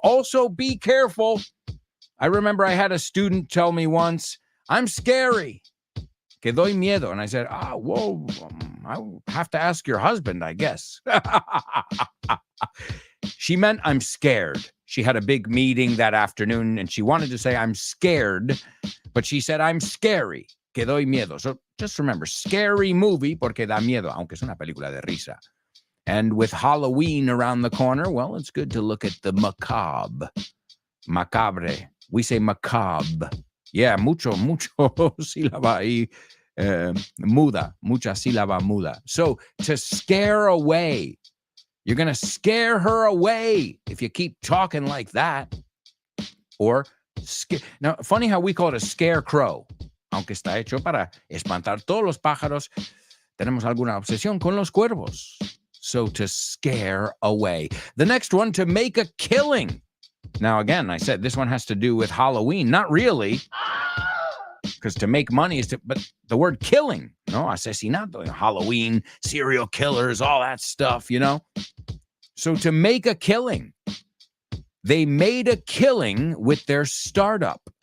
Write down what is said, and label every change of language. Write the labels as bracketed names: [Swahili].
[English] Also, be careful. I remember I had a student tell me once, I'm scary. [Spanish] que doy miedo. [English] And I said, whoa, I have to ask your husband, I guess. She meant I'm scared. She had a big meeting that afternoon and she wanted to say I'm scared, but she said I'm scary, [Spanish] que doy miedo. [English] So just remember, scary movie [Spanish] porque da miedo, aunque es una película de risa. [English] And with Halloween around the corner, well, it's good to look at the macabre. Macabre. We say macabre. [Spanish] Yeah, mucho sílaba ahí muda. Mucha sílaba muda. [English] So to scare away. You're going to scare her away if you keep talking like that. Or, now, funny how we call it a scarecrow. [Spanish] Aunque está hecho para espantar todos los pájaros, tenemos alguna obsesión con los cuervos. [English] So, to scare away. The next one, to make a killing. Now, again, I said this one has to do with Halloween. Not really. Because to make money is to, but the word killing, asesinato, Halloween, serial killers, all that stuff, So to make a killing, they made a killing with their startup.